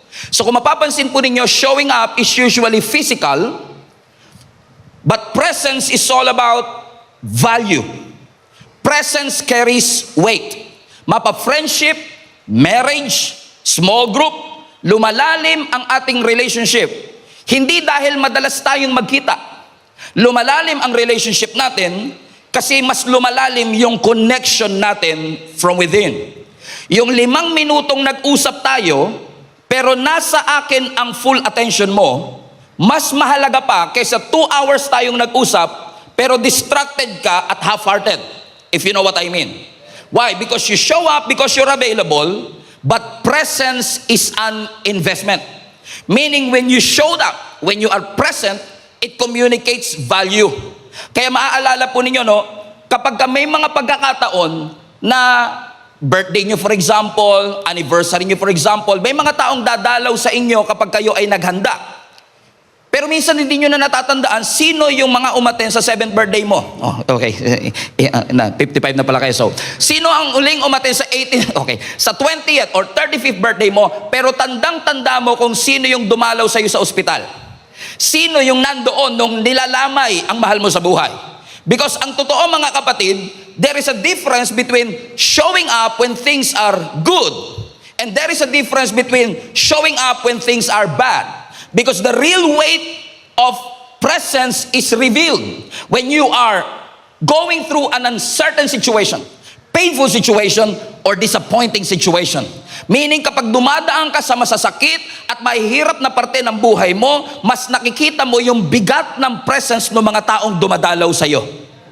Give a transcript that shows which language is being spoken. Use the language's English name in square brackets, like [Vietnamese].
[English] So [Filipino] kung mapapansin po ninyo, [English] showing up is usually physical, but presence is all about value. Presence carries weight. Mapa-friendship, marriage, small group, [Filipino] lumalalim ang ating [English] relationship. [Filipino] Hindi dahil madalas tayong magkita. Lumalalim ang relationship natin kasi mas lumalalim yung connection natin [English] from within. [Filipino] Yung 5 minutong nag-usap tayo, pero nasa akin ang full attention mo, mas mahalaga pa kaysa 2 hours tayong nag-usap, pero distracted ka [English] at half-hearted. If you know what I mean. Why? Because you show up, because you're available, but presence is an investment. Meaning when you showed up, when you are present, it communicates value. [Filipino] Kaya maaalala po ninyo, no, kapag may mga pagkakataon na birthday nyo for example, anniversary nyo for example, may mga taong dadalaw sa inyo kapag kayo ay naghanda. Pero minsan hindi nyo na natatandaan sino yung mga umaten sa 7th birthday mo. Oh, okay. 55 na pala kayo. So, sino ang uling umaten sa 18th, okay, sa 20th or 35th birthday mo, pero tandang-tanda mo kung sino yung dumalaw sa iyo sa ospital. Sino yung nandoon nung nilalamay ang mahal mo sa buhay. [English] Because [Filipino] ang totoo mga kapatid, [English] there is a difference between showing up when things are good, and there is a difference between showing up when things are bad. Because the real weight of presence is revealed when you are going through an uncertain situation, painful situation, or disappointing situation. [Filipino] Meaning kapag dumadaan ka sa masasakit at mahihirap na parte ng buhay mo, mas nakikita mo yung bigat ng presence ng mga taong dumadalaw sa iyo.